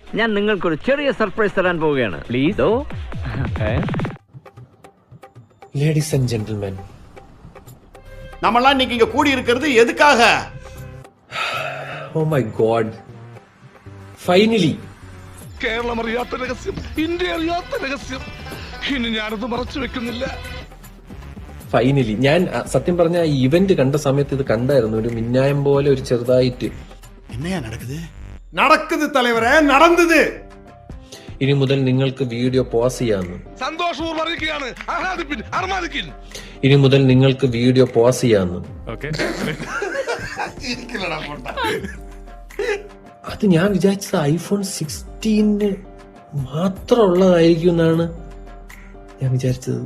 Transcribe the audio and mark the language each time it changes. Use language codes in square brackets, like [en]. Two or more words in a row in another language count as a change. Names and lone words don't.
[ml] ഞാൻ നിങ്ങൾക്കൊരു ചെറിയ സർപ്രൈസ് തരാൻ പോവുകയാണ്. പ്ലീസ്. [en] ladies and gentlemen, [ta] நம்மளாம் இன்னைக்கு இங்க கூடி இருக்கிறது எதுக்காக? [en] oh my god, [ml] ഫൈനലി കേരളം അറിയാത്ത രഹസ്യം, ഇന്ത്യ അറിയാത്ത രഹസ്യം. ഇനി ഞാനത് മറച്ചു വെക്കുന്നില്ല. ഫൈനലി ഞാൻ സത്യം പറഞ്ഞ ഇവന്റ് കണ്ട സമയത്ത് ഇത് കണ്ടായിരുന്നു. ഒരു മിന്നായം പോലെ ഒരു ചെറുതായിട്ട്. [ta] என்னையா நடக்குது? நடக்குது தலைவரே, நடந்தது. [ml] ഇനി മുതൽ നിങ്ങൾക്ക് വീഡിയോ പോസ് ചെയ്യാമെന്ന്. സന്തോഷപൂർവ്വം അറിയിക്കുകയാണ്. ആഹ്ലാദിപ്പിൻ, അർമാദിക്കിൻ. ഇനി മുതൽ നിങ്ങൾക്ക് വീഡിയോ പോസ് ചെയ്യാമെന്ന്. അത് ഞാൻ വിചാരിച്ചത് ഐഫോൺ 16 മാത്രം ഉള്ളതായിരിക്കും എന്നാണ് ഞാൻ വിചാരിച്ചത്.